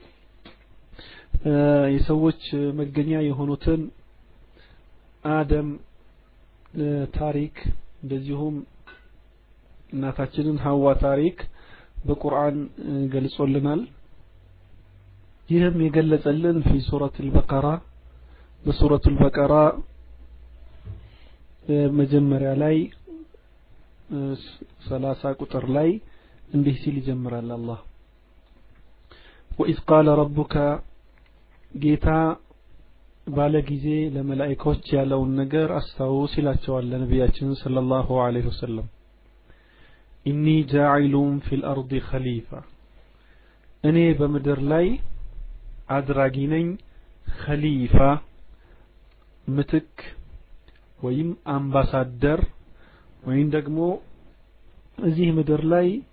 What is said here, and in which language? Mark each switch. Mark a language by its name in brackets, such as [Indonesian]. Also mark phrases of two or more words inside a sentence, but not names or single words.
[Amharic] የሰዎች መገኛ የሆኑትን አደም ታሪክ እንደዚሁም እናታችንን ሐዋ ታሪክ በቁርአን ገልጾልናል ይህም የገለጸልን [Arabic] في سورة البقرة [Amharic] በሱረቱ البقرة መጀመሪያ ላይ [Arabic] 30 ቁጥር ላይ እንዲህ ሲል ይጀምራል አላህ وإذ قال ربك [Amharic] ጌታ ባለ ጊዜ ለመላእክቶች ያለውን ነገር አስተዋውስ ይላቸዋል ለነብያችን [Arabic] صلى الله عليه وسلم إني جاعل في الأرض خليفة [Amharic] እኔ በመድር ላይ አድራጊ ነኝ ኸሊፋ ምትክ ወይም አምባሳደር ወይም ደግሞ እዚህ ምድር ላይ